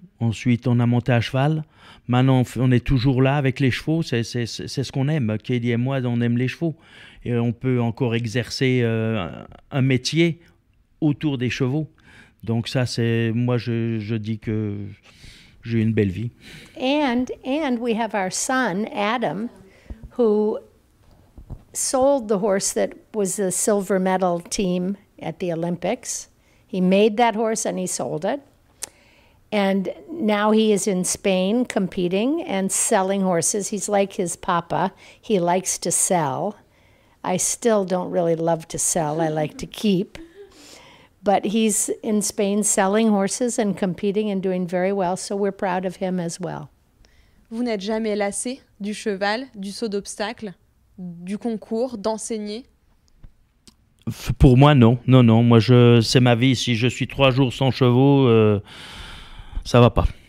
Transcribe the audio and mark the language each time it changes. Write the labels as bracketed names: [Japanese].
[French] Ensuite, on a monté à cheval. Maintenant, on est toujours là avec les chevaux. C'est ce qu'on aime. Kelly et moi, on aime les chevaux. Et on peut encore exercer un métier autour des chevaux. Donc ça, moi, je dis que j'ai une belle vie. [English] And we have our son, Adam, who sold the horse that was the silver medal team at the Olympics. He made that horse and he sold it. And now he is in Spain competing and selling horses. He's like his papa. He likes to sell. I still don't really love to sell. I like to keep. But he's in Spain selling horses and competing and doing very well, so we're proud of him as well. [French] Vous n'êtes jamais lassé du cheval, du saut d'obstacle, du concours, d'enseigner? Pour moi, non. Non. Moi, c'est ma vie. Si je suis 3 jours sans chevaux, ça va pas.